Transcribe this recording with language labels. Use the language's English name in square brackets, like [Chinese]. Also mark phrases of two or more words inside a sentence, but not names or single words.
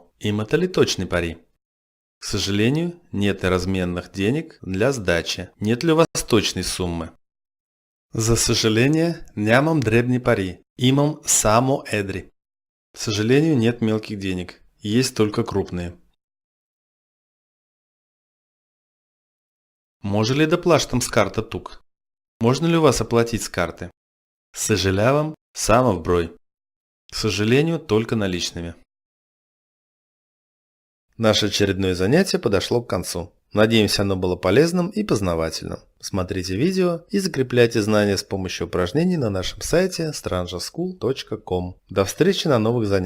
[Bulgarian] Имате ли точни пари? [Russian] К сожалению, нет разменных денег для сдачи. Нет ли у вас точной суммы? [Bulgarian] За съжаление, нямам дребни пари. Имам само едри. [Russian] К сожалению, нет мелких денег. Есть только крупные. [Bulgarian] Може ли да плащам с карта тук? [Russian] Можно ли у вас оплатить с карты? [Bulgarian] Съжалявам, само в брой. [Russian] К сожалению, только наличными. Наше очередное занятие подошло к концу. Надеемся, оно было полезным и познавательным. Смотрите видео и закрепляйте знания с помощью упражнений на нашем сайте strangerschool.com. До встречи на новых занятиях.